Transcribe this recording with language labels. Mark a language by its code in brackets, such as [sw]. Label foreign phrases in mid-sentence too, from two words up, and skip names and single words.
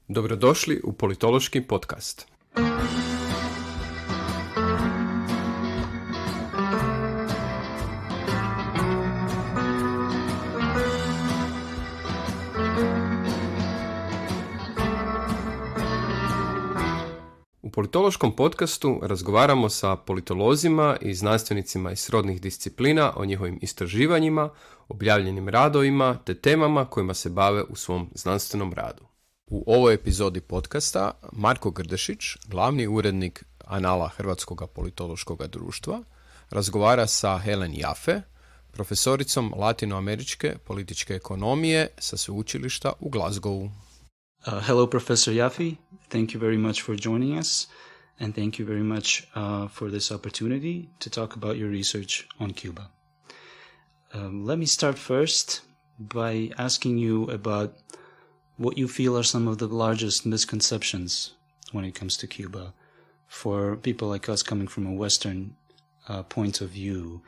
[hr] Dobrodošli u Politološki podkast. U Politološkom podcastu razgovaramo sa politolozima i znanstvenicima iz srodnih disciplina o njihovim istraživanjima, objavljenim radovima te temama kojima se bave u svom znanstvenom radu. U ovoj epizodi podcasta Marko Grdešić, glavni urednik Anala Hrvatskog politološkog društva, razgovara sa Hellen Yaffe, profesoricom latinoameričke političke ekonomije sa sveučilišta u Glasgowu. [en] Hello, Professor Yaffe. Thank you very much for joining us, and thank you very much for this opportunity to talk about your research on Cuba. Let me start first by asking you about what you feel are some of the largest misconceptions when it comes to Cuba for people like us coming from a Western point of view.